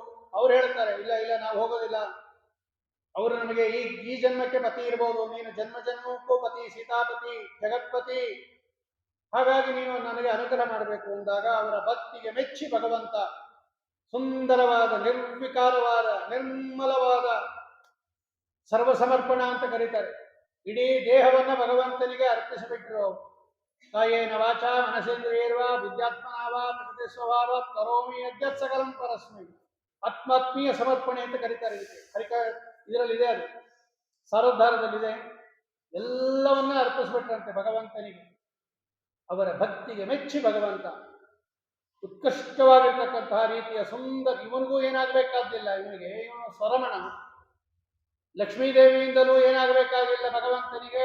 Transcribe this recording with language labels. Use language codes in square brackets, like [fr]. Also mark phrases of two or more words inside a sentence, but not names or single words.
[kn] ಅವ್ರು ಹೇಳ್ತಾರೆ, ಇಲ್ಲ ಇಲ್ಲ ನಾವು ಹೋಗೋದಿಲ್ಲ, ಅವರು ನಮಗೆ ಈ ಜನ್ಮಕ್ಕೆ ಪತಿ ಇರ್ಬೋದು, ನೀನು ಜನ್ಮ ಜನ್ಮಕ್ಕೂ ಪತಿ, ಸೀತಾಪತಿ, ಜಗತ್ಪತಿ, ಹಾಗಾಗಿ ನೀನು ನನಗೆ ಅನುಗ್ರಹ ಮಾಡಬೇಕು ಅಂದಾಗ ಅವರ ಭಕ್ತಿಗೆ ಮೆಚ್ಚಿ ಭಗವಂತ ಸುಂದರವಾದ, ನಿರ್ವಿಕಾರವಾದ, ನಿರ್ಮಲವಾದ ಸರ್ವಸಮರ್ಪಣ ಅಂತ ಕರೀತಾರೆ. ಇಡೀ ದೇಹವನ್ನ ಭಗವಂತನಿಗೆ ಅರ್ಪಿಸಿಬಿಟ್ರು. [sa] ಕಾಯೇನ ವಾಚ ಮನಸೇಂದ್ರಿಯರ್ವ ಬುದ್ಧಾತ್ಮನಾವ ಪ್ರಕೃತಿ ಸ್ವಭಾವ ಕರೋಮಿ ಯದ್ಯತ್ ಸಕಲಂ ಪರಸ್ಮೈ. [kn] ಆತ್ಮಾತ್ಮೀಯ ಸಮರ್ಪಣೆ ಅಂತ ಕರೀತಾರೆ. ಇದರಲ್ಲಿದೆ, ಅದು ಸಾರೋದ್ಧಾರದಲ್ಲಿದೆ. ಎಲ್ಲವನ್ನ ಅರ್ಪಿಸ್ಬಿಟ್ರಂತೆ ಭಗವಂತನಿಗೆ. ಅವರ ಭಕ್ತಿಗೆ ಮೆಚ್ಚಿ ಭಗವಂತ ಉತ್ಕೃಷ್ಟವಾಗಿರ್ತಕ್ಕಂತಹ ರೀತಿಯ ಸುಂದರ, ಇವನಿಗೂ ಏನಾಗಬೇಕಾದ್ದಿಲ್ಲ, ಇವನಿಗೆ ಸ್ವರಮಣ, ಲಕ್ಷ್ಮೀದೇವಿಯಿಂದಲೂ ಏನಾಗಬೇಕಾಗಿಲ್ಲ ಭಗವಂತನಿಗೆ.